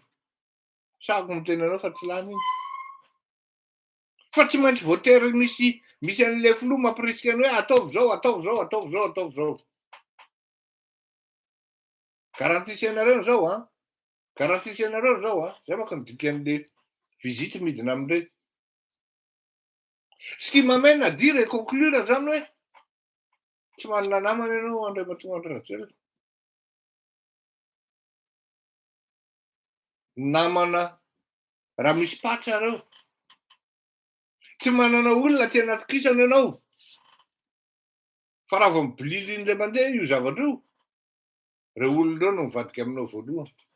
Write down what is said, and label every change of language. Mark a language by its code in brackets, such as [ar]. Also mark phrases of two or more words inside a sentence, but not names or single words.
[mg] Sako miteny anao fa tsy lany iny. Fa tsy maintsy voatery misy an'ilay filoha mampirisika ny hoe ataovy zao, ataovy zao, ataovy zao, ataovy zao. Garantisy anareo zao a. Garantisy anareo zao a. Zay manko ny dikan'ilay visite midina amin'ireny. [fr] Ce qui m'amène à dire et conclure [mg] zany hoe tsy manana namana ianao Andriamatoa Andry Rajoelina. Namana raha misy patsa reo. Tsy manana olona tena atokisana ianao. Fa raha vao mibilily indray mandeha io zavatra io, ireo olona ireo no mivadika aminao voalohany.